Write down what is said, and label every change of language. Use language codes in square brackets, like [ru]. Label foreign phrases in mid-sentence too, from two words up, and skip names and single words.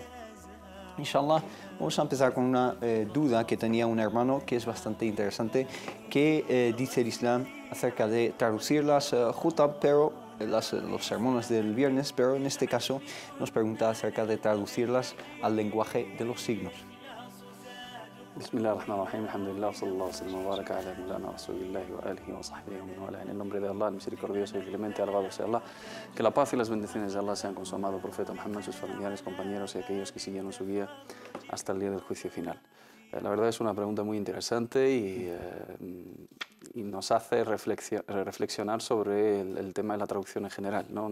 [es] Inshallah, vamos a empezar con una duda que tenía un hermano, que es bastante interesante, que dice el Islam acerca de traducir las khutab, pero los sermones del viernes, pero en este caso nos pregunta acerca de traducirlas al lenguaje de los signos. [ar] بسم الله الرحمن الرحيم، الحمد لله، صلى الله عليه وبارك على مولانا رسول الله وآله وصحبه ومن والى. [es] En el nombre de Allah, el misericordioso y clemente, alabado sea Allah. Que la paz y las bendiciones de Allah sean con su amado profeta Muhammad, sus familiares, compañeros y aquellos que siguieron su guía hasta el día del juicio final. La verdad es una pregunta muy interesante y nos hace reflexionar sobre el tema de la traducción en general, ¿no?